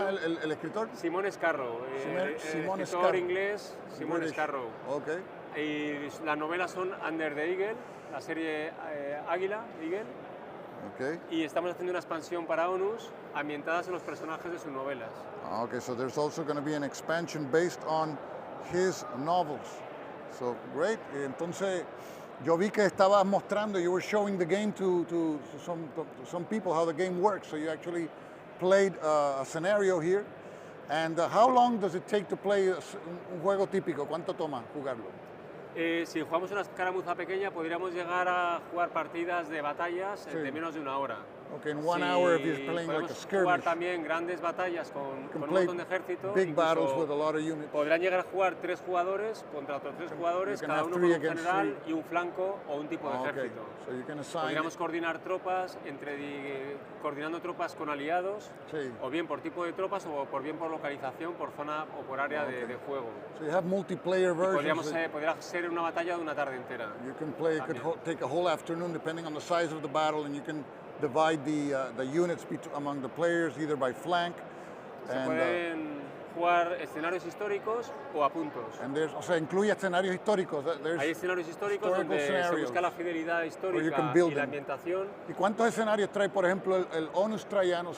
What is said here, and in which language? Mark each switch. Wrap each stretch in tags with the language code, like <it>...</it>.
<es>se llama el escritor? Simon Scarrow, el escritor inglés Simon Scarrow. Okay. Y las novelas son Under the Eagle, la serie Eagle. Okay. Y estamos haciendo una expansión para Onus ambientadas en los personajes de sus novelas.</es> <en>Okay, so there's also going to be an expansion based on his novels. So great.</en> <es>Entonces, yo vi que estabas mostrando,</es> <en>you were showing the game to some people how the game works. So you actually played a scenario here. And how long does it take to play</en> <es>un juego típico? ¿Cuánto toma jugarlo? Si jugamos una escaramuza pequeña, podríamos llegar a jugar partidas de batallas de menos de una hora.</es> <en>Okay, in 1 hour if you're playing like a skirmish.</en> <es>Jugar también grandes batallas con un montón de ejército.</es> <en>Big battles with a lot of units.</en> <es>Podrán llegar a jugar 3 jugadores contra otros 3 jugadores, cada uno con un general y un flanco o un tipo de ejército.</es> <en>So you can assign</en> <es>podríamos coordinar tropas coordinando tropas con aliados, o bien por tipo de tropas o bien por localización, por zona o por área de juego.</es> <en>So you have multiplayer versions.</en> <es>Podría ser una batalla de una tarde entera.</es> <en>You can play, it could take a whole afternoon depending on the size of the battle, and you can divide the units among the players either by flank.</en> <es>Se pueden jugar escenarios históricos o a puntos. O sea, incluye escenarios históricos. Hay escenarios históricos donde se busca la fidelidad histórica y la ambientación. ¿Y cuántos escenarios trae, por ejemplo, el Onus Trajanus?</es>